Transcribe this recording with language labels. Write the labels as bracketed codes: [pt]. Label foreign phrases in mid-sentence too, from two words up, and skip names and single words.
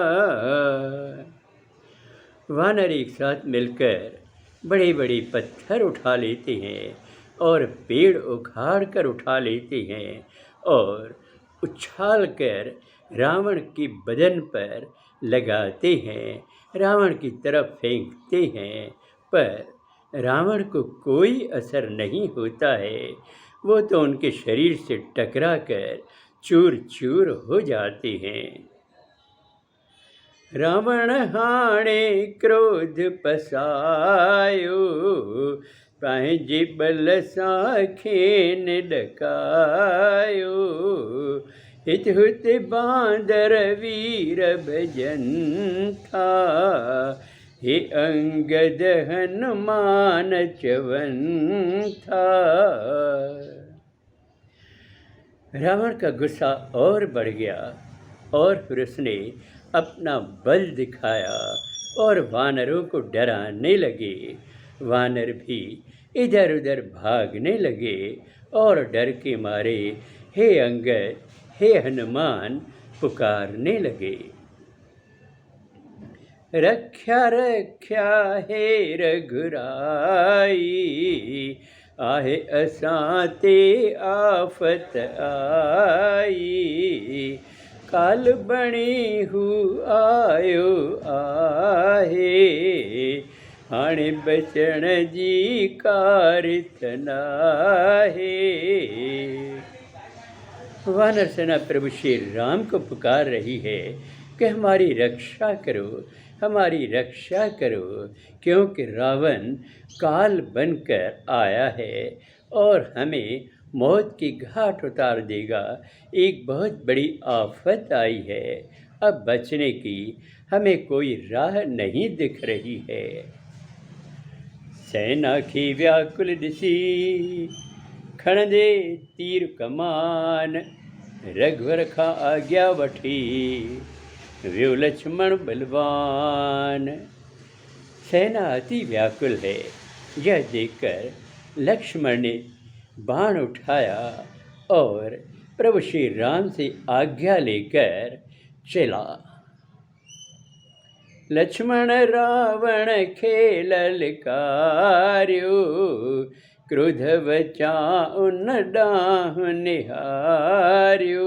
[hi] वानर एक साथ मिलकर बड़े बड़े पत्थर उठा लेते हैं और पेड़ उखाड़ कर उठा लेते हैं और उछाल कर रावण के बदन पर लगाते हैं, रावण की तरफ फेंकते हैं, पर रावण को कोई असर नहीं होता है। वो तो उनके शरीर से टकरा कर चूर चूर हो जाते हैं। [sd] रावण हाणे क्रोध पसायो, पंहिंजे बल सां खेन डकायो। हित हुत बांदर वीर भजन था, हे अंगद हनुमान चवन था। [hi] रावण का गुस्सा और बढ़ गया और फिर उसने अपना बल दिखाया और वानरों को डराने लगे। वानर भी इधर उधर भागने लगे और डर के मारे हे अंगद, हे हनुमान पुकारने लगे। [sd] रक्षा रक्षा हे रघुराई, आहे असां ते आफत आई। काल बणी हू आयो आहे, हाणे बचण जी कारथ नाहे। [hi] वानर सेना प्रभु श्री राम को पुकार रही है कि हमारी रक्षा करो, हमारी रक्षा करो, क्योंकि रावण काल बनकर आया है और हमें मौत की घाट उतार देगा। एक बहुत बड़ी आफत आई है, अब बचने की हमें कोई राह नहीं दिख रही है। [sd] सेना की व्याकुल दिसी, खणंदे तीर कमान, रघुवर खां आज्ञा वठी, वियो लक्ष्मण बलवान। [hi] सेना अति व्याकुल है। यह देखकर लक्ष्मण ने बाण उठाया और प्रभु श्री राम से आज्ञा लेकर चला। [sd] लक्ष्मण रावण खेल ललकार्यो, क्रोध वचा उन डाह निहार्यो।